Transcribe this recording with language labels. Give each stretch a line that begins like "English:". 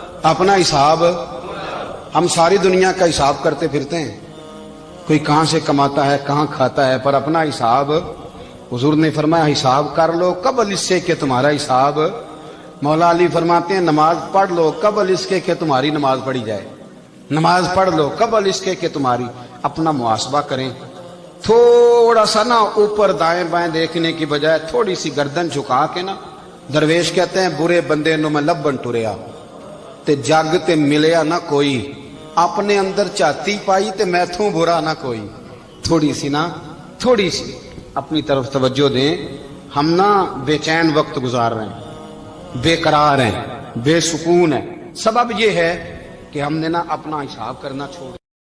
Urdu: اپنا حساب۔ ہم ساری دنیا کا حساب کرتے پھرتے ہیں، کوئی کہاں سے کماتا ہے کہاں کھاتا ہے، پر اپنا حساب حضور نے فرمایا حساب کر لو قبل اس سے کہ تمہارا حساب۔ مولا علی فرماتے ہیں نماز پڑھ لو قبل اس کے کہ تمہاری نماز پڑھی جائے، نماز پڑھ لو قبل اس کے کہ تمہاری۔ اپنا محاسبہ کریں. تھوڑا سا نا اوپر دائیں بائیں دیکھنے کی بجائے تھوڑی سی گردن جھکا کے نا. درویش کہتے ہیں
Punjabi: برے بندے نو میں لبن ٹریا تے جگ تے ملیا نہ کوئی, اپنے اندر چاتی پائی تے میں تھوں برا نہ کوئی.
Urdu: تھوڑی سی اپنی طرف توجہ دیں. ہم نا بے چین وقت گزار رہے ہیں, بے قرار ہیں, بے سکون ہیں. سبب یہ ہے کہ ہم نے نا اپنا حساب کرنا چھوڑ